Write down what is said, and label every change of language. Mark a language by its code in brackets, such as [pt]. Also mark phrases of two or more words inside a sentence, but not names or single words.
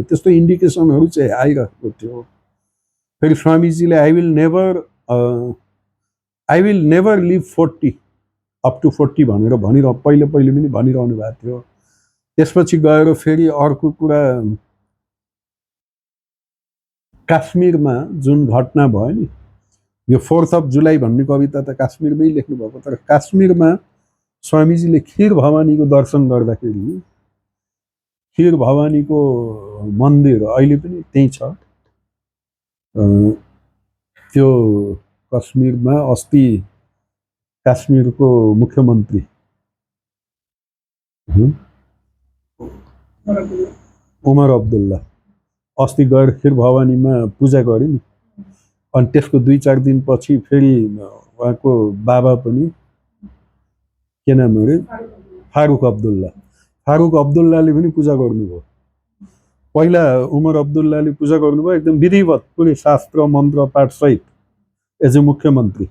[ne] त्यस्तो इन्डिकेसनहरू चाहिँ आइरहेको थियो। फेरि स्वामीजीले [en] I will never live 40 up to 40 [ne] भनेर पहिले पनि भनिरहनु भएको थियो। त्यसपछि गएर फेरि अर्को कुरा काश्मीरमा जुन घटना भयो नि, यो 4th of July भन्ने कविता त काश्मीरमै लेख्नु भएको, तर काश्मीरमा स्वामीजीले खीर भवानीको दर्शन गर्दाखेरि खीर भवानीको मन्दिर अहिले पनि त्यही छ। त्यो कश्मीरमा अस्ति काश्मीरको मुख्यमन्त्री उमर अब्दुल्ला अस्ति गएर खीर भवानीमा पूजा गरे नि। अनि त्यसको 2-4 दिनपछि फेरि उहाँको बाबा पनि के नाम अरे फारुक अब्दुल्लाले पनि पूजा गर्नुभयो। पहिला उमर अब्दुल्लाले पूजा गर्नुभयो एकदम विधिवत पुरै शास्त्र मन्त्र पाठ सहित [en] as a [ne] मुख्यमन्त्री।